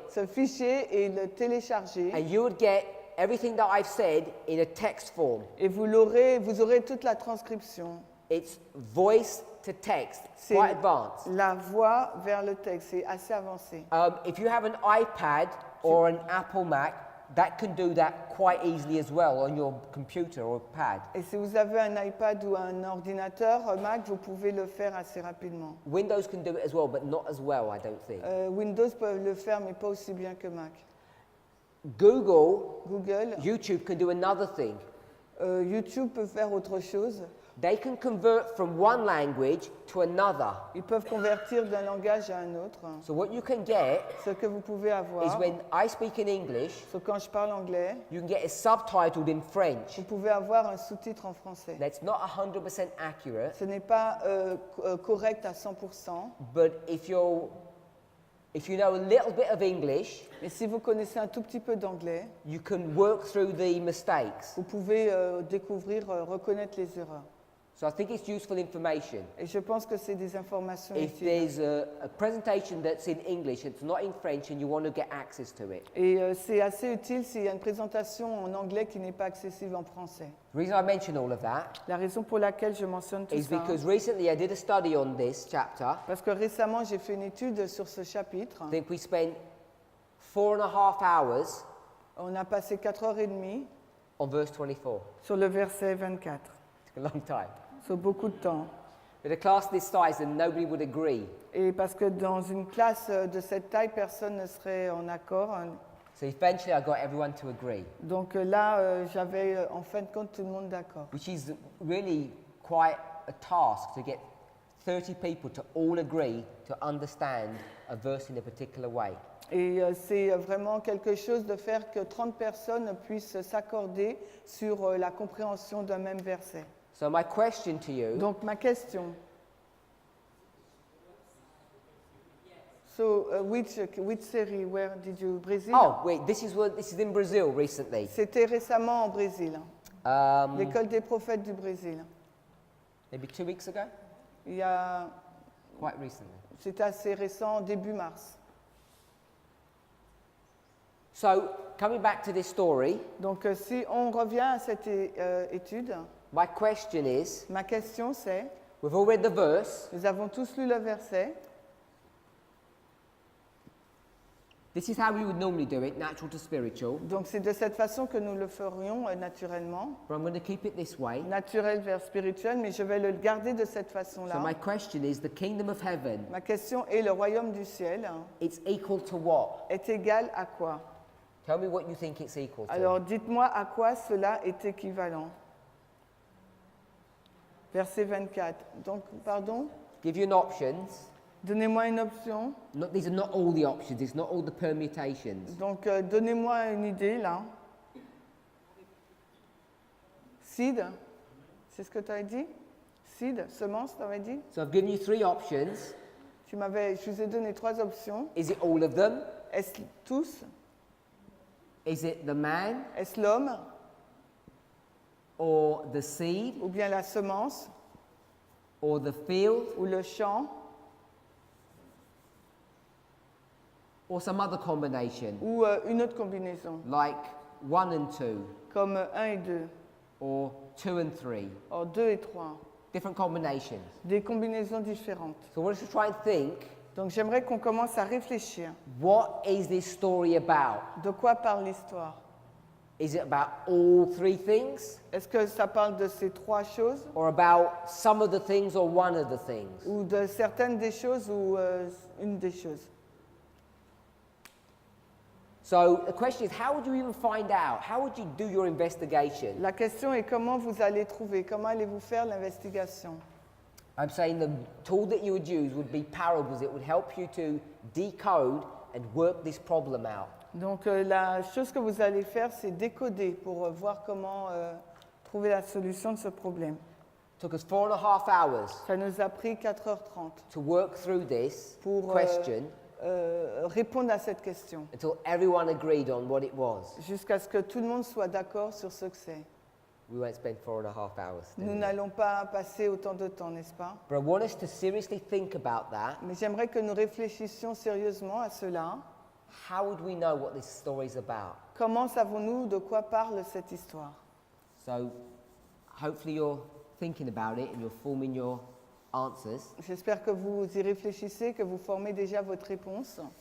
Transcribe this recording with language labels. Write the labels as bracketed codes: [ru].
[fr] ce fichier et le télécharger. [en] and you would get everything that I've said in a text form. [fr] Et vous aurez toute la transcription. [en] It's voice to text, [fr] C'est [en] quite advanced. [fr] la voix vers le texte, c'est assez avancé. [en] If you have an iPad or an Apple Mac, that can do that quite easily as well on your computer or pad. [fr] Et si vous avez un iPad ou un ordinateur Mac, vous pouvez le faire assez rapidement. [en] Windows can do it as well, but not as well, I don't think. [fr] Windows peut le faire, mais pas aussi bien que Mac. [en] Google, YouTube, YouTube can do another thing. [fr] YouTube peut faire autre chose. [en] They can convert from one language to another. [fr] Ils peuvent convertir d'un langage à un autre. [en] So what you can get [fr] Ce que vous pouvez [en] is [fr] avoir, [en] when I speak in English, [fr] c'est quand je parle anglais, [en] you can get it subtitled in French. [fr] vous pouvez avoir un sous-titre en français. [en] That's not 100% accurate, [fr] Ce n'est pas correct à 100%, [en] but if you know a little bit of English, [fr] mais si vous connaissez un tout petit peu d'anglais, [en] you can work through the mistakes. [fr] vous pouvez reconnaître les erreurs. [en] So I think it's useful information. [fr] Et je pense que c'est des informations [en] If [fr] utiles. [en] there's a presentation that's in English, it's not in French, and you want to get access to it. [fr] Et c'est assez utile s'il y a une présentation en anglais qui n'est pas accessible en français. [en] The reason I mention all of that [fr] La raison pour laquelle je mentionne tout [en] is [fr] ça, [en] because recently I did a study on this chapter. [fr] parce que récemment j'ai fait une étude sur ce chapitre. [en] I think we spent 4.5 hours [fr] On a passé 4h30 [en] on verse 24. [fr] sur le verset 24. [en] It's a long time. [fr] C'est beaucoup de temps. [en] With a class this size, and nobody would agree. [fr] Et parce que dans une classe de cette taille, personne ne serait en accord. [en] So eventually I got everyone to agree, [fr] Donc là, j'avais en fin de compte tout le monde d'accord. [en] which is really quite a task to get 30 people to all agree to understand a verse in a particular way. [fr] Et c'est vraiment quelque chose de faire que 30 personnes puissent s'accorder sur la compréhension d'un même verset. [en] So my question to you, [fr] Donc ma question. [en] So which series? Where did you Brésil? oh wait, this is in Brazil recently. [fr] C'était récemment en Brésil. L'école des prophètes du Brésil. [en] Maybe 2 weeks ago? [fr] Il y a, [en] Quite recently. [fr] c'était assez récent, début mars. [en] So coming back to this story, [fr] Donc si on revient à cette étude, [en] my question is, [fr] ma question c'est, [en] we've all read the verse. [fr] nous avons tous lu le verset. [en] This is how we would normally do it, natural to spiritual. [fr] Donc c'est de cette façon que nous le ferions naturellement, [en] But I'm going to keep it this way. [fr] naturel vers spirituel, mais je vais le garder de cette façon-là. [en] So my question is, the kingdom of heaven, [fr] Ma question est, le royaume du ciel [en] it's equal to what? [fr] est égal à quoi? [en] Tell me what you think it's equal to. [fr] Alors dites-moi à quoi cela est équivalent. Verset 24. Donc, pardon, [en] Give you an options. [fr] donnez-moi une option. [en] These are not all the options. It's not all the permutations. [fr] Donc, donnez-moi une idée là. Seed, c'est ce que tu avais dit? Seed, semence, tu avais dit? [en] So I've given you 3 options. [fr] Je vous ai donné 3 options. [en] Is it all of them? [fr] Est-ce tous? [en] Is it the man? [fr] Est-ce l'homme? [en] or the seed, [fr] ou bien la semence, [en] or the field, [fr] ou le champ, [en] or some other combination, [fr] ou une autre combinaison, [en] like 1 and 2, [fr] comme 1 et 2, [en] or 2 and 3. [fr] or 2 et 3, [en] Different combinations. [fr] des combinaisons différentes. [en] So I want us to try and think, [fr] Donc j'aimerais qu'on commence à réfléchir. [en] what is this story about? [fr] De quoi parle l'histoire? [en] Is it about all three things? [fr] Est-ce que ça parle de ces trois choses, [en] Or about some of the things or one of the things? [fr] ou de certaines des choses, ou une des choses? [en] So the question is, how would you even find out? How would you do your investigation? [fr] La question est comment vous allez trouver, comment allez-vous faire l'investigation? [en] I'm saying the tool that you would use would be parables. It would help you to decode and work this problem out. [fr] Donc la chose que vous allez faire, c'est décoder pour voir comment trouver la solution de ce problème. [en] Took us 4.5 hours [fr] Ça nous a pris 4h30 [en] to work through this [fr] pour [en] question [fr] répondre à cette question, [en] until everyone agreed on what it was. [fr] jusqu'à ce que tout le monde soit d'accord sur ce que c'est. [en] We won't spend 4.5 hours. [fr] Nous n'allons pas passer autant de temps, n'est-ce pas? [en] But I want us to seriously think about that. [fr] Mais j'aimerais que nous réfléchissions sérieusement à cela. [en] How would we know what this story is about? [fr] Comment savons-nous de quoi parle cette histoire? [en] So hopefully you're thinking about it and you're forming your answers. [fr] J'espère que vous y réfléchissez, que vous formez déjà votre réponse.